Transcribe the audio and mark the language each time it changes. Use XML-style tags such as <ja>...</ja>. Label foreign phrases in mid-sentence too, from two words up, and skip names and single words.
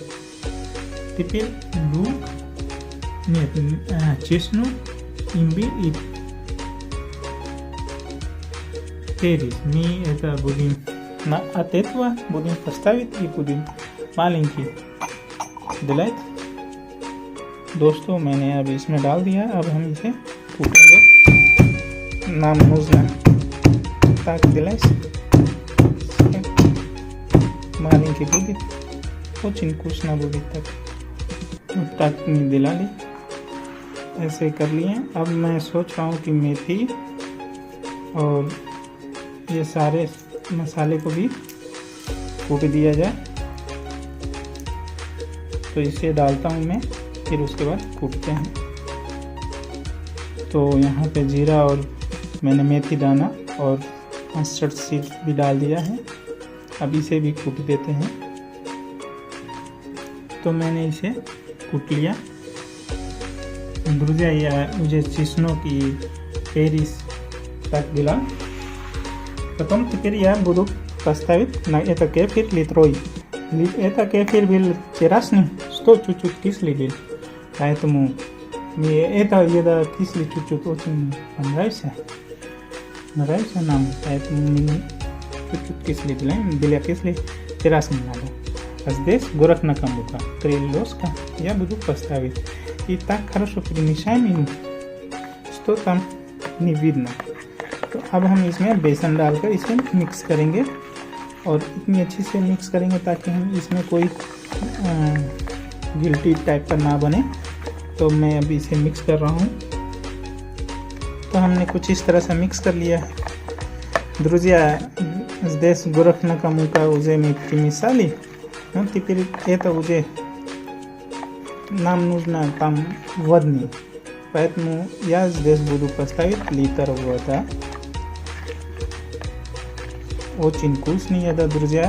<ru>Теперь лук, чеснок, имбирь и перец. Мы это будем от этого будем поставить и будем маленький делать.</ru> <hi>दोस्तों, मैंने अब इसमें डाल दिया। अब हम इसे कूटेंगे।</hi> <ru>Нам нужно так делать.</ru> <hi>Маленький будет, очень вкусно будет так.</hi> <ru>Вот так не</ru> <hi>दिलाली, ऐसे कर लिए। अब मैं सोच रहा हूँ कि मेथी और ये सारे मसाले को भी कूट दिया जाए। तो इसे डालता हूँ मैं, फिर उसके बाद कूटते हैं। तो यहाँ पे जीरा और मैंने मेथी दाना और</hi> <en>mustard seed</en> <hi>भी डाल दिया है। अब इसे भी कूट देते हैं। तो मैंने इसे कूट लिया।</hi> <ru>Друзья, я уже чеснок и перец так делал. Потом теперь я буду поставить на это кефир литрой. Это кефир был вчерашний, что чуть-чуть кислый был. Поэтому мне эта еда кислый чуть-чуть очень нравится нам, поэтому мы чуть-чуть кислый делаем. Для кислый террас не надо. А здесь гороховая мука 3 ложка я буду поставить. И так хорошо перемешаем इन, что там не видно।</ru> <hi>तो अब हम इसमें बेसन डालकर इसे मिक्स करेंगे और इतनी अच्छी से मिक्स करेंगे ताकि हम इसमें कोई गिल्टी टाइप का ना बने। तो मैं अभी इसे मिक्स कर रहा हूँ। तो हमने कुछ इस तरह से मिक्स कर लिया है।</hi> <ru>Друзья, здесь гороховая мука уже мы перемешали. Ну, теперь это уже нам нужно там водный. Поэтому я здесь буду поставить литр воды. Очень вкусный еда, друзья.</ru>